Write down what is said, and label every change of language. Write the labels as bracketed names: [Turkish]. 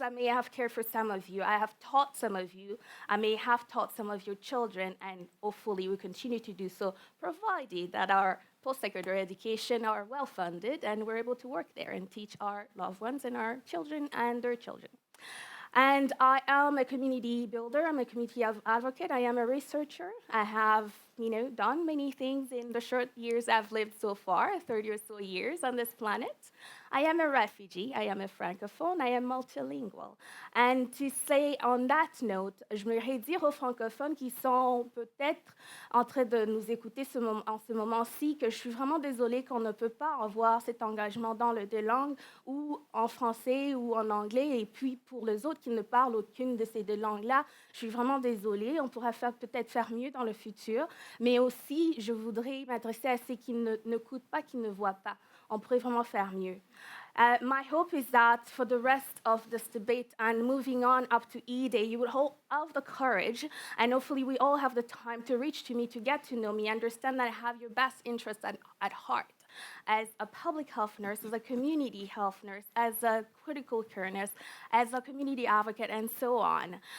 [English] I may have cared for some of you. I have taught some of you. I may have taught some of your children, and hopefully we continue to do so, provided that our post-secondary education are well-funded and we're able to work there and teach our loved ones and our children and their children. And I am a community builder. I'm a community advocate. I am a researcher. I have, done many things in the short years I've lived so far, 30 or so years on this planet. I am a refugee. I am a francophone. I am multilingual. And to say on that note, [French] je me dire aux francophones qui sont peut-être en train de nous écouter en ce moment-ci que je suis vraiment désolée qu'on ne peut pas avoir cet engagement dans les deux langues ou en français ou en anglais. Et puis pour les autres qui ne parlent aucune de ces deux langues-là, je suis vraiment désolée. On pourra peut-être faire mieux dans le futur. Mais aussi, je voudrais m'adresser à ceux qui n'écoutent pas, qui ne voient pas. On pourrait vraiment faire mieux. [English] My hope is that for the rest of this debate and moving on up to E-Day, you will all have the courage, and hopefully we all have the time to reach to me, to get to know me, understand that I have your best interests at heart. As a public health nurse, as a community health nurse, as a critical care nurse, as a community advocate, and so on.